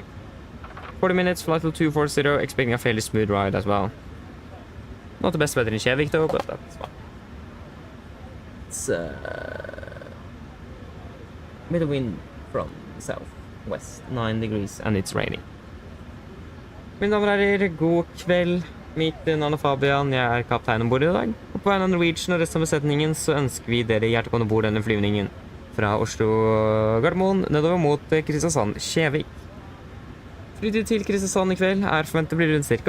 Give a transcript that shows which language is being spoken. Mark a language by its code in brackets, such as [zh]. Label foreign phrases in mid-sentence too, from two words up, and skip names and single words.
[en] 40 minutes, flight to 240, expecting a fairly smooth ride as well. Not the best weather in Kjevik though, but that's fine. It's middle wind from southwest, 9 degrees, and it's raining. [no] Mine damer og herrer, god kveld. Mitt navn er Fabian, jeg er kaptein ombord i dag. Og på vegne av Norwegian og resten av besetningen så ønsker vi dere hjertelig velkommen ombord denne flyvningen fra Oslo Gardermoen nedover mot Kristiansand Kjevik. Flytid til Kristiansand i kveld er forventet å bli rundt ca.